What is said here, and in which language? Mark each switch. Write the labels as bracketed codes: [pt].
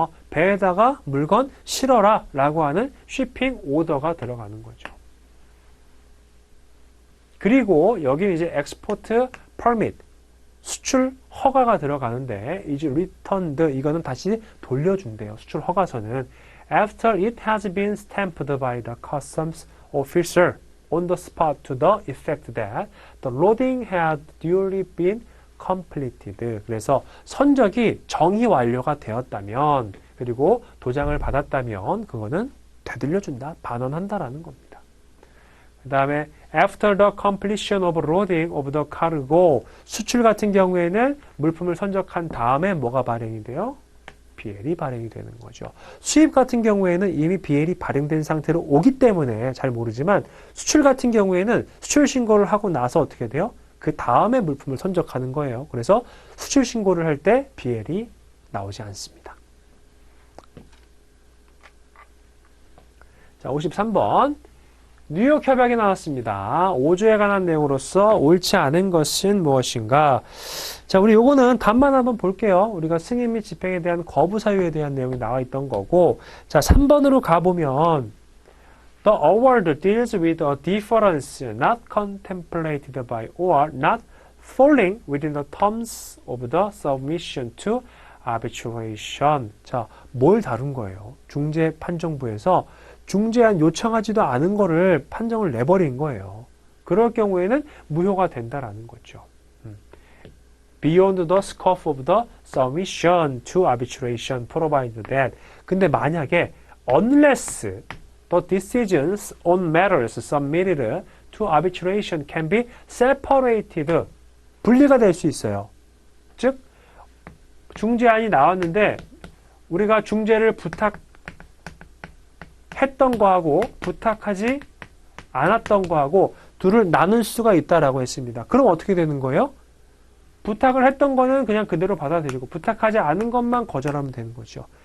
[ko] 배에다가 물건 실어라 라고 하는 쉬핑 오더가 들어가는 거죠. 그리고 여기는 이제 export permit, 수출 허가가 들어가는데 이제 returned, 이거는 다시 돌려준대요. 수출 허가서는 [en] after it has been stamped by the customs officer on the spot to the effect that the loading had duly been completed. [ko] 그래서 선적이 정의 완료가 되었다면 그리고 도장을 받았다면 그거는 되돌려준다, 반환한다라는 겁니다. 그 다음에 [en] after the completion of loading of the cargo, [ko] 수출 같은 경우에는 물품을 선적한 다음에 뭐가 발행이 돼요? BL이 발행이 되는 거죠. 수입 같은 경우에는 이미 BL이 발행된 상태로 오기 때문에 잘 모르지만 수출 같은 경우에는 수출 신고를 하고 나서 어떻게 돼요? 그 다음에 물품을 선적하는 거예요. 그래서 수출 신고를 할 때 BL이 나오지 않습니다. 자, 53번. 뉴욕 협약이 나왔습니다. 5조에 관한 내용으로서 옳지 않은 것은 무엇인가? 자, 우리 요거는 답만 한번 볼게요. 우리가 승인 및 집행에 대한 거부 사유에 대한 내용이 나와 있던 거고, 자, 3번으로 가보면 [en] The award deals with a difference not contemplated by or not falling within the terms of the submission to arbitration. [ko] 자, 뭘 다룬 거예요? 중재판정부에서 중재안 요청하지도 않은 거를 판정을 내버린 거예요. 그럴 경우에는 무효가 된다라는 거죠. [en] Beyond the scope of the submission to arbitration provided that. [ko] 근데 만약에 [en] unless the decisions on matters submitted to arbitration can be separated, [ko] 분리가 될 수 있어요. 즉 중재안이 나왔는데 우리가 중재를 부탁했던 거하고 부탁하지 않았던 거하고 둘을 나눌 수가 있다라고 했습니다. 그럼 어떻게 되는 거예요? 부탁을 했던 거는 그냥 그대로 받아들이고 부탁하지 않은 것만 거절하면 되는 거죠.